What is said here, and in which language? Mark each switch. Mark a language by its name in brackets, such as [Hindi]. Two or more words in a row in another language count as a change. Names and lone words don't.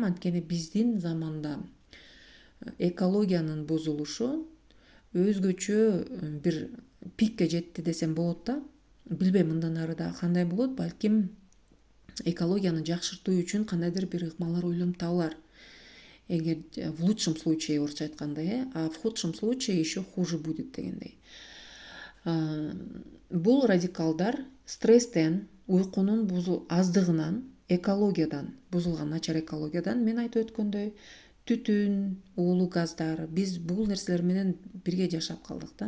[Kyrgyz] Анткени биздин заманда экологиянын бузулушу өзгөчө бир пикке жетти десем болот да. Билбейм, мындан ары да кандай болот. Балким экологияны жакшыртуу үчүн кандайдыр бир ыкмалар ойлонуп табылар. [Russian] Эгер в лучшем случае, [Kyrgyz] орусча айтканда, [Russian] а в худшем случае еще хуже будет дегендей. [Kyrgyz] Бул радикалдар стресстен, уйкунун аздыгынан, экологиядан, бузулган начар экологиядан, мен айтып өткөндөй, түтүн, уулуу газдар, биз бул нерселер менен бирге жашап калдык да.